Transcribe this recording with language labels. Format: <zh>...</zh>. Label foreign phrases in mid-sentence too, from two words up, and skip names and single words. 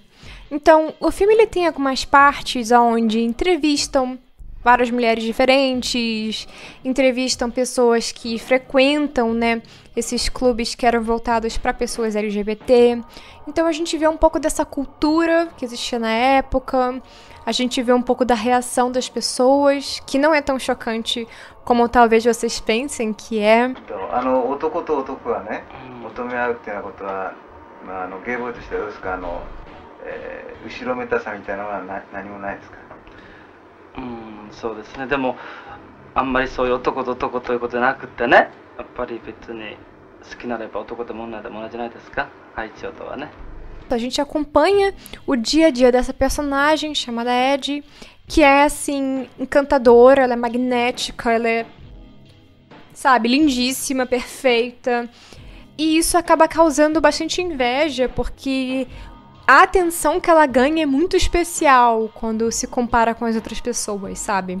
<pt>Então, o filme ele tem algumas partes onde entrevistam várias mulheres diferentes, entrevistam pessoas que frequentam, né, esses clubes que eram voltados para pessoas LGBT. Então a gente vê um pouco dessa cultura que existia na época, a gente vê um pouco da reação das pessoas, que não é tão chocante como talvez vocês pensem que é.</pt> <ja>男と男がね、求め合うっていうようなことは、ゲイボーイとしてはどうですか、後ろめたさみたいなのは何もないですか？そうですね。でもあんまりそういう男と男ということじゃなくてね、やっぱり別に好きならば男でも女でも同じじゃないですか、愛情とはね。</ja> <pt>A gente acompanha o dia a dia dessa personagem chamada Ed, que é assim encantadora, ela é magnética, ela é, sabe, lindíssima, perfeita. E isso acaba causando bastante inveja, porque a atenção que ela ganha é muito especial quando se compara com as outras pessoas, sabe?</pt>